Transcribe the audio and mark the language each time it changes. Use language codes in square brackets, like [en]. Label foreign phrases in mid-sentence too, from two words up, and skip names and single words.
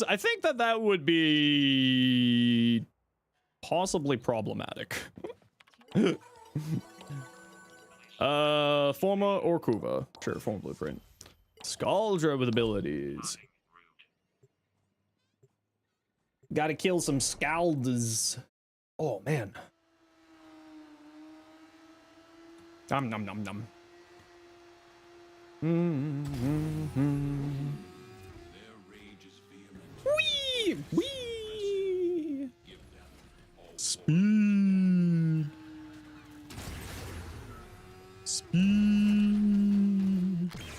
[en] I think that would be possibly problematic. Forma or Kuva? Sure, Forma Blueprint. Scaldra with abilities. Gotta kill some Scalds. Oh man. Nom nom nom nom. Their rage is vehement. Wee! Wee! Give them all Speed. Speed.